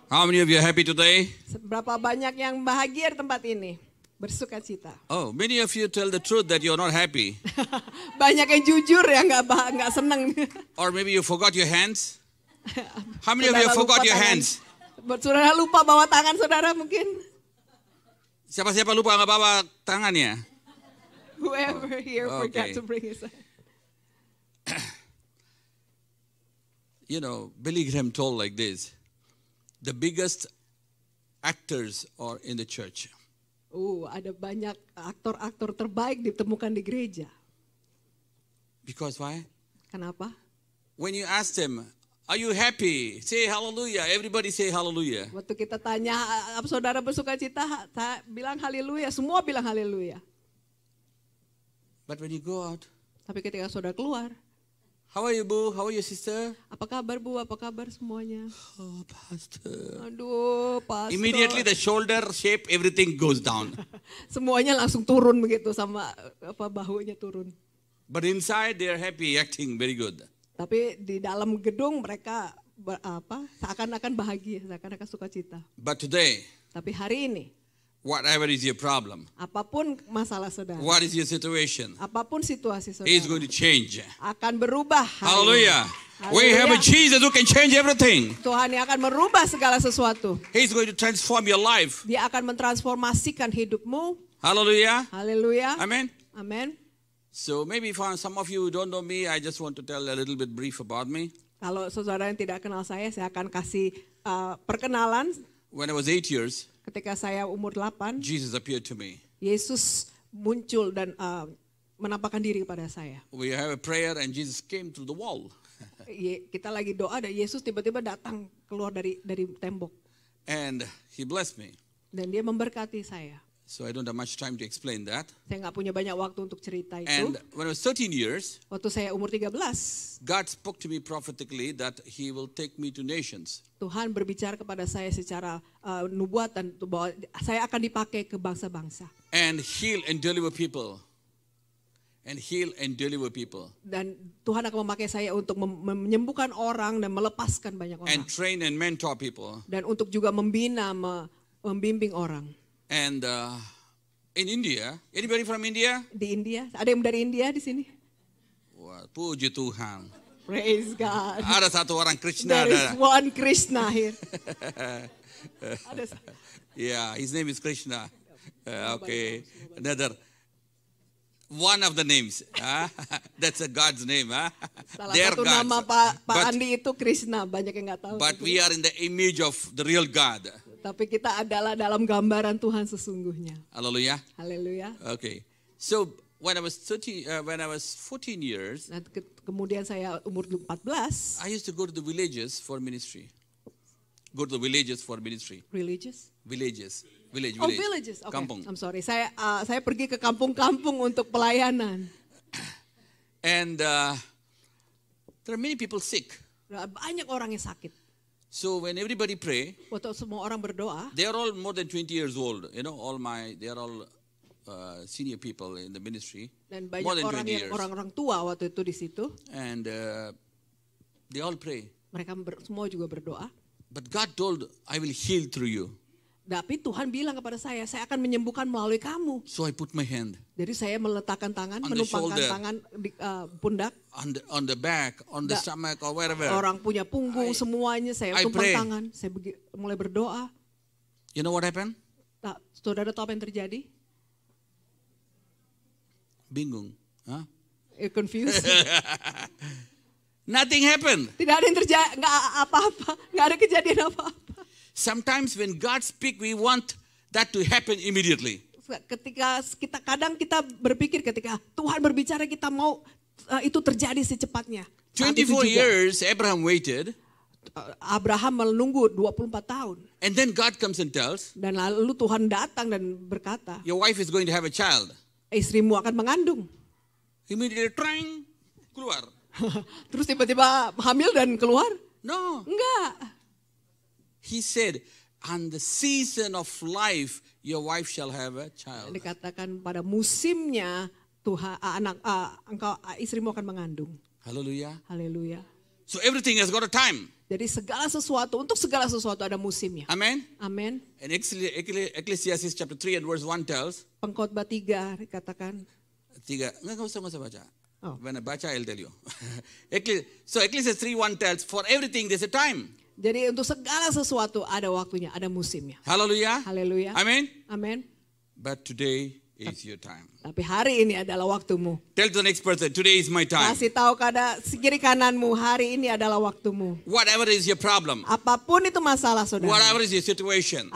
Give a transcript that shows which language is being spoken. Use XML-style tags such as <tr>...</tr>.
<en>How many of you are happy today?</en> <id>Berapa banyak yang bahagia di tempat ini? Bersuka cita.</id> <en>Oh, many of you tell the truth that you're not happy.</en> <id>Banyak yang jujur ya nggak senang.</id> <en>Or maybe you forgot your hands. How many of you forgot your hands?</en> <id>Saudara lupa bawa tangan saudara mungkin. Siapa-siapa lupa nggak bawa tangannya?</id> <en>Whoever here forgot to bring his. You know, Billy Graham told like this: the biggest actors are in the church.</en> <id>Ada banyak aktor-aktor terbaik ditemukan di gereja.</id> <en>Because why?</en> <id>Kenapa?</id> <en>When you ask them, are you happy? Say hallelujah. Everybody say hallelujah.</en> <id>Waktu kita tanya, saudara bersuka cita, bilang haleluya. Semua bilang haleluya.</id> <en>But when you go out,</en> <id>tapi ketika saudara keluar,</id> <en>how are you, Bu? How are you, sister?</en> <id>Apa kabar, Bu? Apa kabar semuanya?</id> <en>Oh, Pastor.</en> <id>Aduh, Pastor.</id> <en>Immediately the shoulder shape, everything goes down.</en> <id>Semuanya langsung turun begitu, sama bahunya turun.</id> <en>But inside they are happy, acting very good.</en> <id>Tapi di dalam gedung mereka seakan-akan bahagia, seakan-akan sukacita.</id> <en>But today,</en> <id>tapi hari ini,</id> <en>whatever is your problem,</en> <id>apapun masalah saudara,</id> <en>what is your situation,</en> <id>apapun situasi saudara,</id> <en>He is going to change.</en> <id>Akan berubah.</id> <en>Hallelujah. We have a Jesus who can change everything.</en> <id>Tuhan yang akan merubah segala sesuatu.</id> <en>He is going to transform your life.</en> <id>Dia akan mentransformasikan hidupmu.</id> <en>Hallelujah.</en> <id>Haleluya.</id> <en>Amen.</en> <id>Amen.</id> <en>So maybe for some of you who don't know me, I just want to tell a little bit brief about me.</en> <id>Kalau saudara yang tidak kenal saya akan kasih perkenalan.</id> <en>When I was 8 years,</en> <id>ketika saya umur 8,</id> <en>Jesus appeared to me.</en> <id>Yesus muncul dan menampakkan diri kepada saya.</id> <en>We have a prayer and Jesus came through the wall.</en> <id>Kita lagi doa dan Yesus tiba-tiba datang keluar dari tembok.</id> <en>And He blessed me.</en> <id>Dan Dia memberkati saya.</id> <en>So I don't have much time to explain that.</en> <id>Saya nggak punya banyak waktu untuk cerita itu.</id> <en>And when I was 13 years,</en> <id>waktu saya umur 13,</id> <en>God spoke to me prophetically that He will take me to nations.</en> <id>Tuhan berbicara kepada saya secara nubuatan bahwa saya akan dipakai ke bangsa-bangsa.</id> <en>And heal and deliver people. And heal and deliver people.</en> <id>Dan Tuhan akan memakai saya untuk menyembuhkan orang dan melepaskan banyak orang.</id> <en>And train and mentor people.</en> <id>Dan untuk juga membina, membimbing orang.</id> <en>And in India, anybody from India?</en> <id>Di India, ada yang dari India di sini? Wah, puji Tuhan.</id> <en>Praise God.</en> <id>Ada satu orang Krishna.</id> <en>There is one Krishna here. Yeah, his name is Krishna. Okay, another. One of the names. That's a God's name.</en> <id>Salah satu nama Pak Andi itu Krishna, banyak yang nggak tahu.</id> <en>But we are in the image of the real God.</en> <id>Tapi kita adalah dalam gambaran Tuhan sesungguhnya.</id> <en>Hallelujah.</en> <id>Haleluya.</id> <en>Okay. So when I was 14 years,</en> <id>kemudian saya umur 14.</id> <en>I used to go to the villages for ministry. Go to the villages for ministry. Religious? Villages. Village. Oh, villages. Okay.</en> <id>Kampung.</id> <en>I'm sorry.</en> <id>Saya pergi ke kampung-kampung untuk pelayanan.</id> <en>And there are many people sick.</en> <id>Banyak orang yang sakit.</id> <en>So when everybody pray,</en> <id>waktu semua orang berdoa,</id> <en>they are all more than 20 years old. You know, they are all senior people in the ministry.</en> <id>Dan banyak orang tua waktu itu di situ.</id> <en>And they all pray.</en> <id>Mereka semua juga berdoa.</id> <en>But God told, I will heal through you.</en> <id>Tapi Tuhan bilang kepada saya akan menyembuhkan melalui kamu.</id> <en>So I put my hand.</en> <id>Jadi saya meletakkan tangan, menumpangkan tangan di pundak.</id> <en>On the back, on the stomach or wherever.</en> <id>Orang punya punggung, semuanya saya tumpang tangan. Saya mulai berdoa.</id> <en>You know what happened?</en> <id>Saudara tahu apa yang terjadi? Bingung. Huh?</id> <en>Confused. Nothing happened.</en> <id>Tidak ada yang terjadi, nggak apa-apa, nggak ada kejadian apa-apa.</id> <en>Sometimes when God speaks, we want that to happen immediately.</en> <id>Ketika kita berpikir ketika Tuhan berbicara kita mau itu terjadi secepatnya.</id> <en>24 years Abraham waited.</en> <id>Abraham menunggu 24 tahun.</id> <en>And then God comes and tells.</en> <id>Dan lalu Tuhan datang dan berkata,</id> <en>your wife is going to have a child.</en> <id>Istrimu akan mengandung.</id> <en>Immediately trying</en> <id>keluar. Terus tiba-tiba hamil dan keluar?</id> <en>No.</en> <id>Enggak.</id> <en>He said, on the season of life, your wife shall have a child.</en> <id>Dikatakan pada musimnya Tuhan istrimu akan mengandung.</id> <en>Hallelujah.</en> <id>Haleluya.</id> <en>So everything has got a time.</en> <id>Jadi untuk segala sesuatu ada musimnya.</id> <en>Amen.</en> <id>Amin.</id> <en>And Ecclesiastes chapter 3 and verse 1 tells.</en> <id>Pengkhotbah 3 dikatakan. 3, nggak usah baca. Oh.</id> <en>When I</en> <id>baca,</id> <en>I'll tell you. So Ecclesiastes 3:1 tells, for everything there's a time.</en> <id>Jadi untuk segala sesuatu ada waktunya, ada musimnya.</id> <en>Hallelujah.</en> <id>Haleluya.</id> <en>Amen.</en> <id>Amin.</id> <en>But today is your time.</en> <id>Tapi hari ini adalah waktumu.</id> <en>Tell the next person, today is my time.</en> <id>Kasih tahu kepada kiri kananmu, hari ini adalah waktumu.</id> <en>Whatever is your problem,</en> <id>Apapun itu masalah saudara,</id> <en>whatever is your situation,</en>